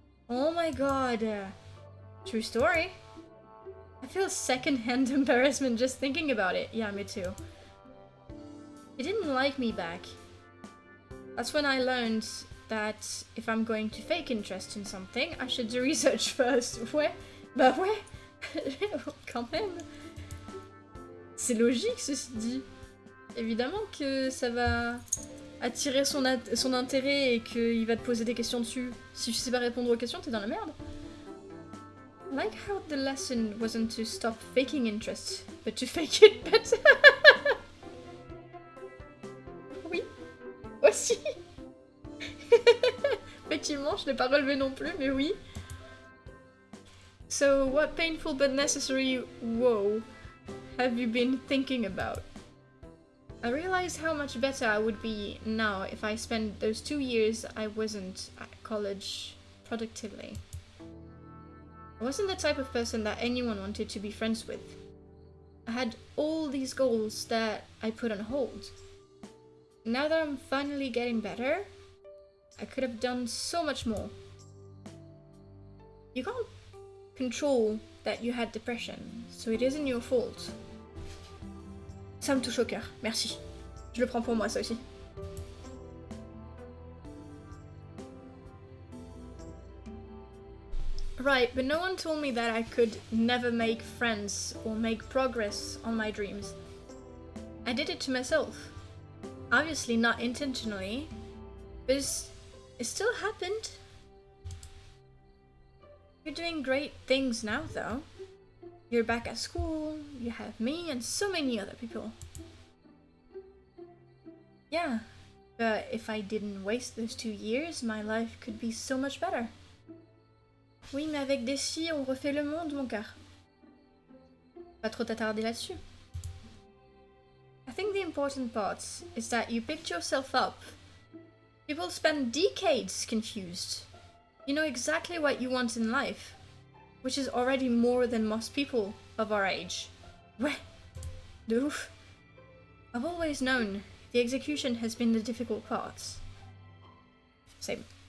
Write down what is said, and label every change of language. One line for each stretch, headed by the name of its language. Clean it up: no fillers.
English: Oh my god. True story. I feel second-hand embarrassment just thinking about it. Yeah, me too. He didn't like me back. That's when I learned that if I'm going to fake interest in something, I should do research first.
French: Ouais, bah ouais, quand même. C'est logique ceci dit. Évidemment que ça va attirer son intérêt et qu'il va te poser des questions dessus. Si tu sais pas répondre aux questions, t'es dans la merde.
English: I like how the lesson wasn't to stop faking interest, but to fake it better.
French: Oui, aussi. Effectivement, je l'ai pas relevé non plus, mais oui.
English: So, what painful but necessary woe have you been thinking about? I realize how much better I would be now if I spent those 2 years I wasn't at college productively. I wasn't the type of person that anyone wanted to be friends with. I had all these goals that I put on hold. Now that I'm finally getting better, I could have done so much more. You can't control that you had depression, so it isn't your fault.
French: Ça me touche au cœur, merci. Je le prends pour moi, ça aussi.
English: Right, but no one told me that I could never make friends or make progress on my dreams. I did it to myself. Obviously not intentionally, but it still happened. You're doing great things now, though. You're back at school, you have me and so many other people. Yeah, but if I didn't waste those 2 years, my life could be so much better.
French: Oui, mais avec des si, on refait le monde, mon cœur. Pas trop t'attarder là-dessus.
English: I think the important part is that you picked yourself up. People spend decades confused. You know exactly what you want in life, which is already more than most people of our age.
French: Ouais, de ouf.
English: I've always known the execution has been the difficult part. Same.